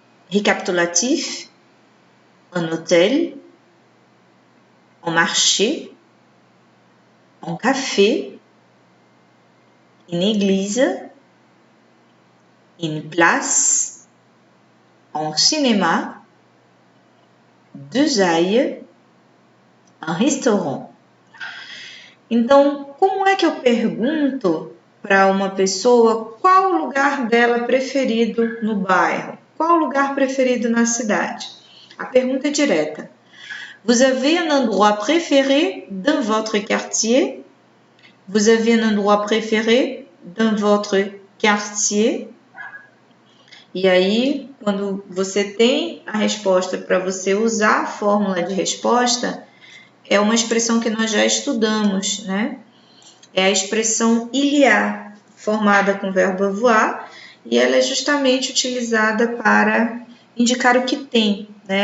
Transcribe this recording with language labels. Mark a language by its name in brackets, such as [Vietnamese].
[French] Récapitulatif, un hôtel, un marché, un café, une église, une place, un cinéma, deux ailes, um restaurant. [Portuguese] Então, como é que eu pergunto para uma pessoa qual o lugar dela preferido no bairro? Qual o lugar preferido na cidade? A pergunta é direta. [French] Vous avez un endroit préféré dans votre quartier? Vous avez un endroit préféré dans votre quartier? [Portuguese] E aí, quando você tem a resposta para você usar a fórmula de resposta, é uma expressão que nós já estudamos, né? É a expressão il y a, formada com o verbo avoir, e ela é justamente utilizada para indicar o que tem, né?